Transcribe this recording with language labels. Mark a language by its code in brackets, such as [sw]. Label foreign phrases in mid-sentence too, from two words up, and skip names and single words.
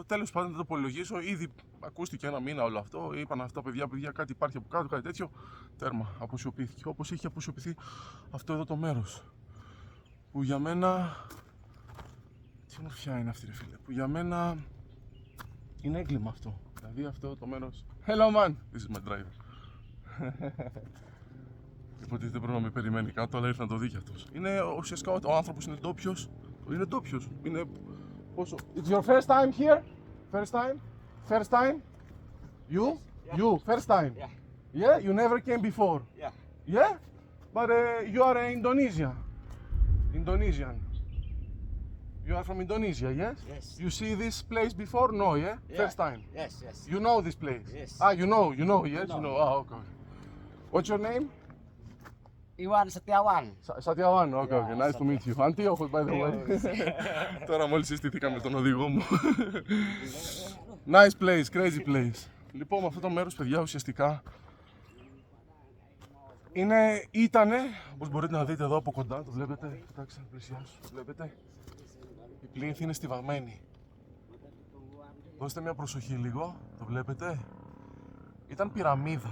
[el] Τέλος πάντων, δεν το υπολογίσω, ήδη ακούστηκε ένα μήνα όλο αυτό. Είπαν αυτά παιδιά, κάτι υπάρχει από κάτω, κάτι τέτοιο. Τέρμα, αποσιωπήθηκε. Όπως είχε αποσιωπηθεί αυτό εδώ το μέρος. Που για μένα. Τι μορφιά είναι αυτή, ρε φίλε. Που για μένα είναι έγκλημα αυτό. Δηλαδή αυτό το μέρος. [en] Hello man, this is my driver. [el] Υποτίθεται πρέπει να με περιμένει κάτω, αλλά ήρθε να το δει κι αυτός. Είναι ουσιαστικά ο άνθρωπος είναι ντόπιος. Είναι ντόπιος. Είναι πόσο. [en] It's your first time here? First time? First time? You? Yeah. You, first time? Yeah. Yeah? You never came before? Yeah. Yeah? But you are Indonesian. Indonesian. You are from Indonesia, yes? Yes. You see this place before? No, yeah? Yeah. First time? Yes, yes. You know this place? Yes. Ah, you know, yes? No. You know, okay. What's your name? Iwan Setiawan. Satiawan, okay, Yeah, okay, nice to meet you. Antiochos, by the way. [el] Τώρα μόλις συστηθήκαμε με τον οδηγό μου. [en] Nice place, crazy place. [el] Λοιπόν, με αυτό το μέρος, παιδιά, ουσιαστικά ήτανε, όπως μπορείτε να δείτε εδώ από κοντά, το βλέπετε, κοιτάξτε, πλησιάσου, βλέπετε, η πλήνθη είναι στιβαγμένη. Δώστε μια προσοχή λίγο, το βλέπετε, ήταν πυραμίδα.